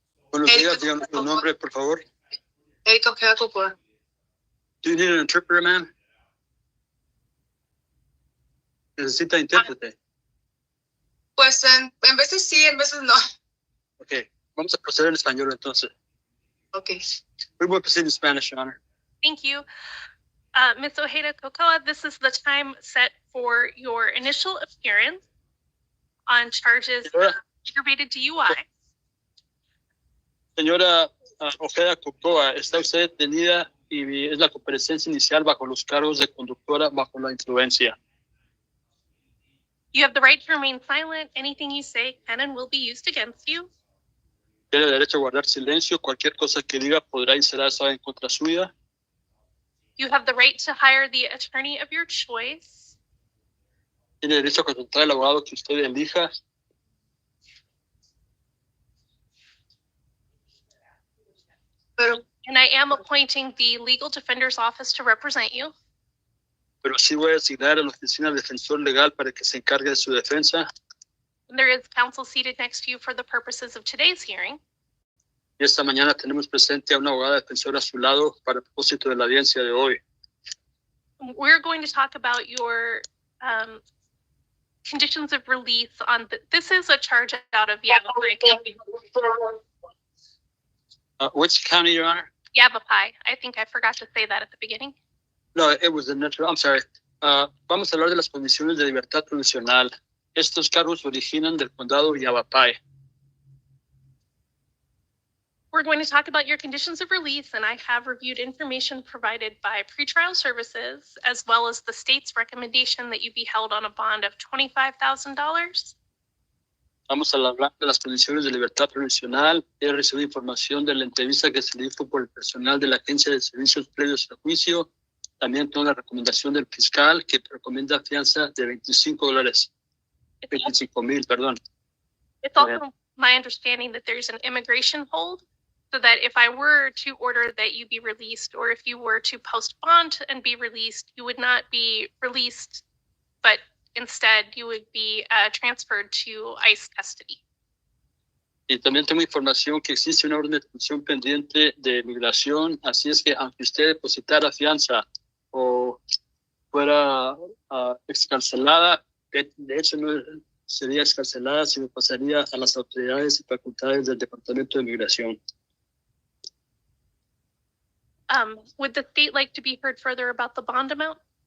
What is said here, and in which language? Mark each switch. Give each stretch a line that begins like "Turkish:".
Spanish: Buenos días, díganos su nombre, por favor. Erika Kagopua.
English: Do you need an interpreter, ma'am?
Spanish: Necesita intérprete. Pues en veces sí, en veces no. Ok, vamos a proceder en español entonces.
English: Okay. We will proceed in Spanish, Your Honor. Thank you. Ms. Ojeda Cocoa, this is the time set for your initial appearance on charges of aggravated DUI.
Spanish: Señora Ojeda Cocoa, está usted detenida y es la comparecencia inicial bajo los cargos de conductora bajo la influencia.
English: You have the right to remain silent. Anything you say can and will be used against you.
Spanish: Tiene derecho a guardar silencio. Cualquier cosa que diga podrá y será usada en contra suya.
English: You have the right to hire the attorney of your choice.
Spanish: Tiene derecho a contratar al abogado que usted elija.
English: And I am appointing the legal defender's office to represent you.
Spanish: Pero sí voy a asignar a la oficina del defensor legal para que se encargue de su defensa.
English: And there is counsel seated next to you for the purposes of today's hearing.
Spanish: Y esta mañana tenemos presente a una abogada defensora a su lado para el propósito de la audiencia de hoy.
English: We're going to talk about your conditions of release on this is a charge out of Yavapai County. Which county, Your Honor? Yavapai. I think I forgot to say that at the beginning. No, it was the natural. I'm sorry.
Spanish: Vamos a hablar de las condiciones de libertad provisional. Estos cargos se originan del condado Yavapai.
English: We're going to talk about your conditions of release, and I have reviewed information provided by pretrial services, as well as the state's recommendation that you be held on a bond of $25,000.
Spanish: Vamos a hablar de las condiciones de libertad provisional. He recibido información de la entrevista que se le hizo por el personal de la Agencia de Servicios Previos al Juicio. También tengo la recomendación del fiscal que recomienda fianza de $25. 25,000, perdón.
English: It's also my understanding that there's an immigration hold, so that if I were to order that you be released, or if you were to post bond and be released, you would not be released, but instead you would be transferred to ICE custody.
Spanish: Y también tengo información que existe una orden de detención pendiente de migración, así es que aunque usted depositara fianza o fuera excarcelada, de hecho no sería excarcelada, sino pasaría a las autoridades y facultades del Departamento de Migración.
English: Would the state like to be heard further about the bond amount?